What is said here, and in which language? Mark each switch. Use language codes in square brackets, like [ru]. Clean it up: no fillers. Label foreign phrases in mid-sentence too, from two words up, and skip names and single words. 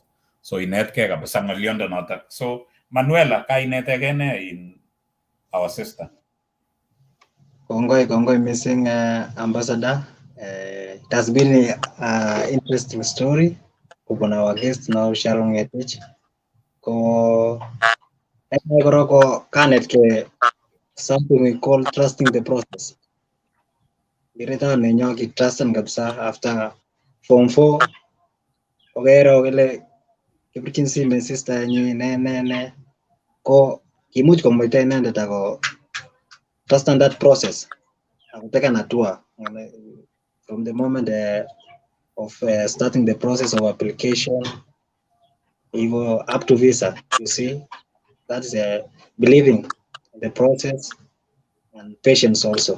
[kln] So inetkei kabisa ng'oliondo notok. So Manuela, kainetege ne [en] in our sister? Kongoi missing ambassador. It has been an interesting story. Upon our guest now Sharon Ngetich. [kln] Ko kanet ke [en] something we call trusting the process. [kln] Direta nenyo ki trustan kabisa after form 4. Ogero ile kipichin si sister nyi ne ko kimuch komuita inendet ako trustan [en] that process. [sw] Akuteka hatua [en] from the moment of starting the process of application even up to visa. You see, that is believing in the process and patience also.